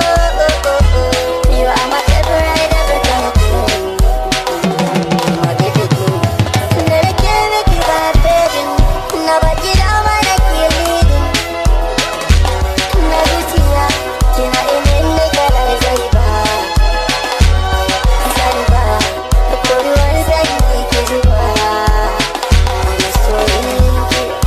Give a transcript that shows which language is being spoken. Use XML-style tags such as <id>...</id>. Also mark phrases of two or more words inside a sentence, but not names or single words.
<en>You are my favorite, everything. My baby queen.</en> <ha>Na rike miki ba, baby. Na baki dama da ke leading. Na zuciya. Kina ilin da kalar zaiba, zaiba, ko ruwan sanyi ki zuba, masoyinki.</ha>